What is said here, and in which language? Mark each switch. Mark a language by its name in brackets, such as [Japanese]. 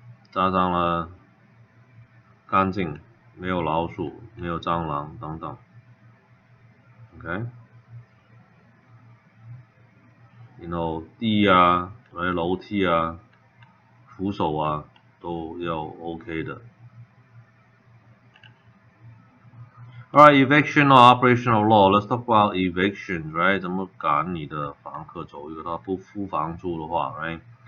[Chinese] 加上了干净，没有老鼠，没有蟑螂等等 ，OK？然后地啊，楼梯啊，扶手啊，都要 OK 的。 [English] Alright, eviction or operational law. Let's talk about eviction, right? [Chinese] 怎么赶你的房客走？如果他不付房租的话 ，right？